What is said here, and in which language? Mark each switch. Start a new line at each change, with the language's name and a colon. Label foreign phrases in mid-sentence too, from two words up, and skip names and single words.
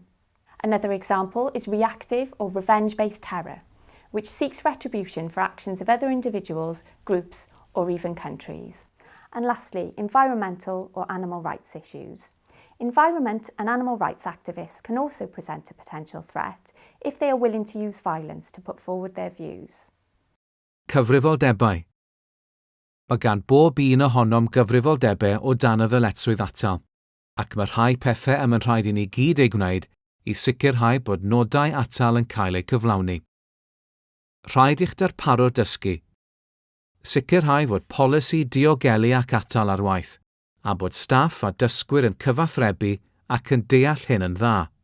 English: Another example is reactive or revenge-based terror, which seeks retribution for actions of other individuals, groups, or even countries. And lastly, environmental or animal rights issues. Environment and animal rights activists can also present a potential threat if they are willing to use violence to put forward their views.
Welsh: Cyfrifoldebau. Mae gan bob un ohonom gyfrifoldebau o dan y ddyletswydd atal, ac mae rhai pethau yn rhaid i ni gyd ei gwneud i sicrhau bod nodau atal yn cael eu cyflawni. Rhaid i'ch darparwr dysgu. Sicrhau fod polisi diogelu ac atal ar waith, a bod staff a dysgwyr yn cyfathrebu ac yn deall hyn yn dda.